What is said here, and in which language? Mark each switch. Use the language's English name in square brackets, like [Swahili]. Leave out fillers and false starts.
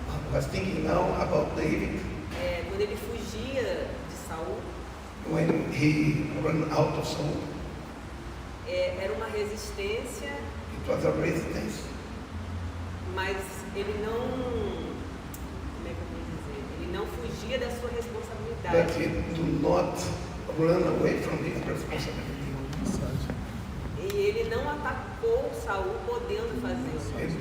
[English] I was thinking now about David. [Portuguese] Quando ele fugia de Saul. [English] When he ran out of Saul. [Portuguese] Era uma resistência. [English] It was a resistance. [Portuguese] Mas ele não, como é que eu vou dizer? Ele não fugia da sua responsabilidade. [English] But he do not run away from his responsibility. [Portuguese] E ele não atacou Saul podendo fazer isso.